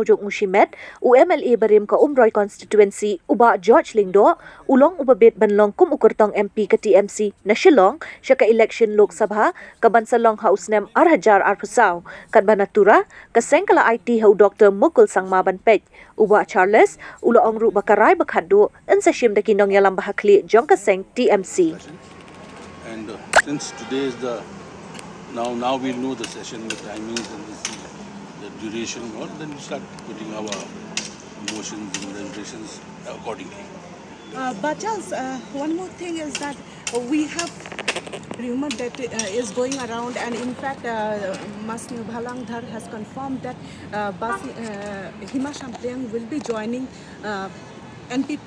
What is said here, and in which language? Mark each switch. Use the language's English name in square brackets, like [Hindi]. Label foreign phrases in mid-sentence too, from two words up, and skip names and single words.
[Khasi] jong shimet MLA barim ke umroi constituency Bah George Lyngdoh ulong ubabit banlong Kyrtong MP ke TMC na Shillong syaka election Lok Sabha ke bansalong hau snem hajar pusau katba na Tura ke seng kala aiti hau Dr Mukul sangma ban peit Bah Charles uloong ru bakarai khatduh ensa shim daki nongialam bah khlieh jong ke seng TMC. [English] And since today is now we'll know the session, the timings and the duration, all, then we start putting our motions and deliberations accordingly. Bah Charles, one more thing is that we have rumor that is going around, and in fact, Mas Bhalang has confirmed that Himachal will be joining NPP.